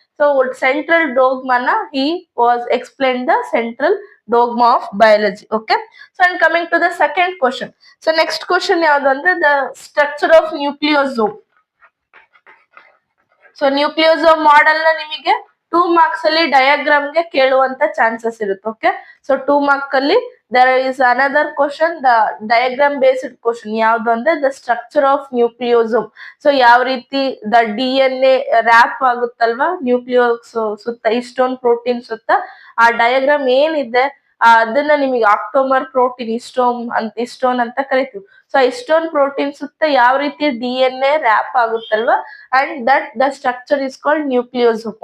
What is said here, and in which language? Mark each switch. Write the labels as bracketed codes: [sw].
[en] So central ಡೋಗ್ಮಾನ he was explain the central dogma of biology. Okay, so and coming to the second question. [kn] So next question ಯಾವ್ದು ಅಂದ್ರೆ, [en] The structure of nucleosome. [kn] So nucleosome model ನ ನಿಮಗೆ 2 marks ಅಲ್ಲಿ diagram ಗೆ ಕೇಳುವಂತ chances ಇರುತ್ತೆ. [en] Okay, so 2 mark ಅಲ್ಲಿ there is another question, the diagram based question. [kn] ಯಾವ್ದು ಅಂದ್ರೆ [en] The structure of nucleosome. [kn] So ಯಾವ ರೀತಿ ದ DNA ರ್ಯಾಪ್ ಆಗುತ್ತಲ್ವಾ ನ್ಯೂಕ್ಲಿಯೋಸ್ ಸುತ್ತ, ಇಸ್ಟೋನ್ ಪ್ರೋಟೀನ್ ಸುತ್ತ, ಆ ಡಯಾಗ್ರಾಮ್ ಏನಿದೆ ಅದನ್ನ ನಿಮಗೆ ಆಕ್ಟೋಮರ್ ಪ್ರೋಟೀನ್ ಇಸ್ಟೋನ್ ಅಂತ ಕರಿತೀವಿ. ಸೊ ಇಸ್ಟೋನ್ ಪ್ರೋಟೀನ್ ಸುತ್ತ ಯಾವ ರೀತಿ DNA rap ಆಗುತ್ತಲ್ವಾ, [en] And that the structure is called nucleosome.